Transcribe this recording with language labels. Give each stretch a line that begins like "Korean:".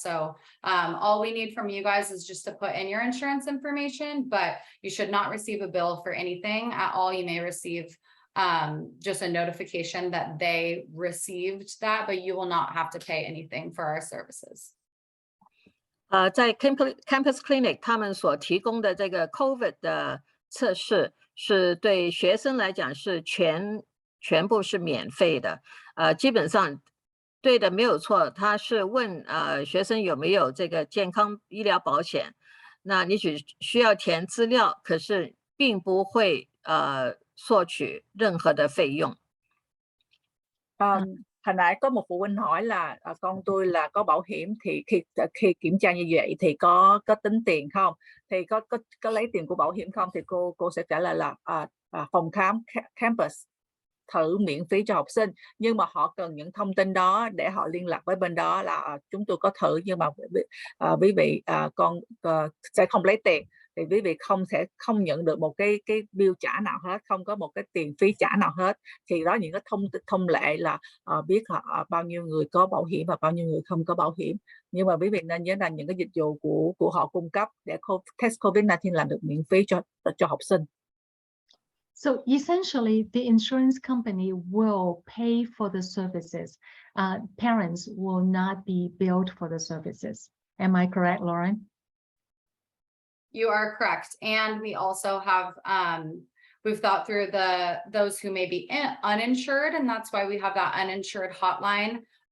English: So all we need from you guys is just to put in your insurance information, but you should not receive a bill for anything at all. You may receive just a notification that they received that, but you will not have to pay anything for our services.
Chinese: 在 Campus Clinic 他们所提供的这个 COVID 的测试是对学生来讲是全部是免费的，基本上对的没有错，他是问学生有没有这个健康医疗保险，那你只需要填资料，可是并不会索取任何的费用。
Vietnamese: Hồi nãy có một phụ huynh hỏi là con tôi là có bảo hiểm thì khi kiểm tra như vậy thì có tính tiền không, thì có lấy tiền của bảo hiểm không, thì cô sẽ trả lời là phòng khám campus thử miễn phí cho học sinh, nhưng mà họ cần những thông tin đó để họ liên lạc với bên đó là chúng tôi có thử, nhưng mà quý vị con sẽ không lấy tiền, thì quý vị sẽ không nhận được một cái bill trả nào hết, không có một cái tiền phí trả nào hết. Thì đó những cái thông lệ là biết họ bao nhiêu người có bảo hiểm và bao nhiêu người không có bảo hiểm, nhưng mà quý vị nên nhớ là những cái dịch vụ của họ cung cấp để test COVID-19 là được miễn phí cho học sinh.
English: So essentially, the insurance company will pay for the services. Parents will not be billed for the services. Am I correct, Lauren? You are correct. And we also have, we've thought through those who may be uninsured, and that's why we have that uninsured hotline.